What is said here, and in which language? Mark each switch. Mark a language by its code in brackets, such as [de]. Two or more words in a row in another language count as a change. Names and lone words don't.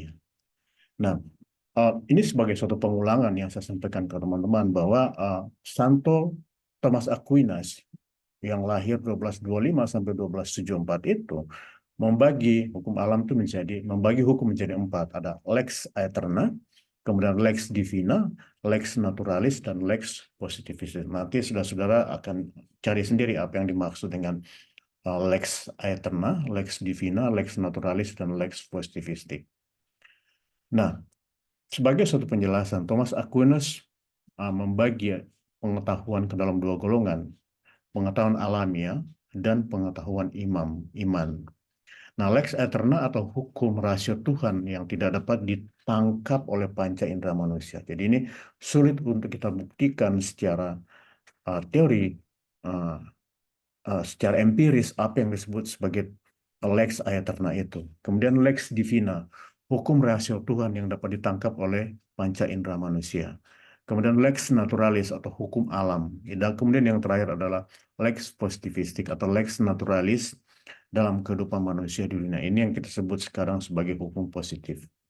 [id] Nah, ini sebagai suatu pengulangan yang saya sampaikan ke teman-teman bahwa Santo Thomas Aquinas yang lahir 1225 sampai 1274 itu membagi hukum menjadi empat. Ada [la] lex aeterna, [id] kemudian [la] lex divina, lex naturalis, [id] dan [la] lex positivis. [id] Nanti saudara-saudara akan cari sendiri apa yang dimaksud dengan [la] lex aeterna, lex divina, lex naturalis, [id] dan [la] lex positivistik. [id] Nah, sebagai suatu penjelasan, Thomas Aquinas membagi pengetahuan ke dalam dua golongan, pengetahuan alamiah dan pengetahuan iman. Nah, [la] lex aeterna [id] atau hukum rasio Tuhan yang tidak dapat ditangkap oleh panca indera manusia. Jadi ini sulit untuk kita buktikan secara teori, uh, secara empiris apa yang disebut sebagai [la] lex aeterna [id] itu. Kemudian [la] lex divina, [id] hukum rasio Tuhan yang dapat ditangkap oleh panca indera manusia. Kemudian [la] lex naturalis [id] atau hukum alam. Dan kemudian yang terakhir adalah [la] lex positivistik [id] atau [la] lex naturalis [id] dalam kehidupan manusia di dunia ini yang kita sebut sekarang sebagai hukum positif.